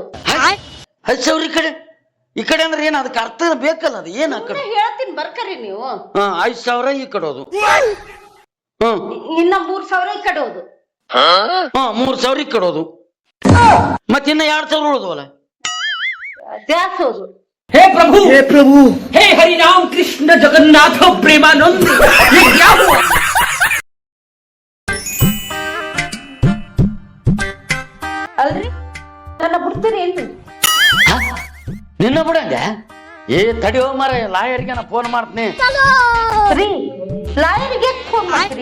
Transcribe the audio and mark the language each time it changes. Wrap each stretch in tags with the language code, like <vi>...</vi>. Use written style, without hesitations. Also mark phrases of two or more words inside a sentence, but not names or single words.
<kn>5,000 ಈ ಕಡೆ ಅಂದ್ರೆ ಏನ್? ಅದಕ್ಕೆ ಅರ್ಥ ಬೇಕಲ್ಲ, ಅದು ಏನ್ ಆ ಕಡೆ? ಹೇಳ್ತೀನಿ ಬರ್ಕರಿ ನೀವು. 5,000 ಈ ಕಡೆ ಹೋದು. ಇನ್ನ 3,000 ಈ ಕಡೆ ಹೋದು. 3,000 ಈ ಕಡೆ ಹೋದು. ಮತ್ತಿನ್ನ 2,000 ಉಳಿದವಲ್ಲ ಜಾಸ್ತಿ ಹೋದು.</kn> <hi>हे प्रभु हे हरि राम कृष्ण जगन्नाथ प्रेमानंद ये क्या हुआ?</hi> <kn>ಅಲ್ರಿ ನನ್ನ ಬಿಡ್ತೀರಿ ಏನ್ರಿ? ನಿನ್ನ ಬಿಡಂಗ? ತಡಿ ಹೋಗ್ ಮಾರ, ಲಾಯರ್ಗೆ ನಾ ಫೋನ್ ಮಾಡ್ತೀನಿ. ರೀ ಲಾಯರ್ಗೆ ಫೋನ್ ಮಾಡ್ತೀರಿ?</kn>